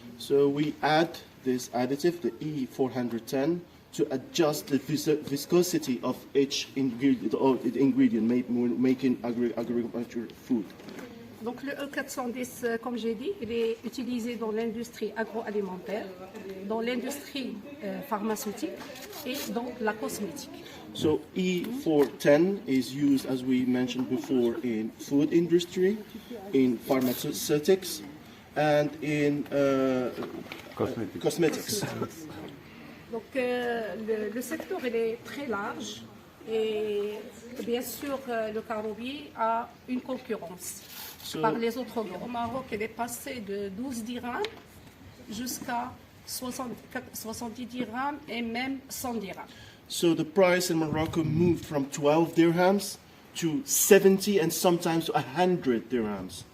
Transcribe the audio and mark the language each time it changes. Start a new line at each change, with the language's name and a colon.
English: So we add this additive, the E410, to adjust the viscosity of each ingredient making agriculture food.
French: Donc le E410, comme j'ai dit, il est utilisé dans l'industrie agroalimentaire, dans l'industrie pharmaceutique et dans la cosmétique.
English: So E410 is used, as we mentioned before, in food industry, in pharmaceutics, and in cosmetics.
French: Donc le secteur il est très large et bien sûr le Caroubier a une concurrence par les autres groupes. Au Maroc, il est passé de 12 dirhams jusqu'à 70 dirhams et même 100 dirhams.
English: So the price in Morocco moved from 12 dirhams to 70 and sometimes to 100 dirhams.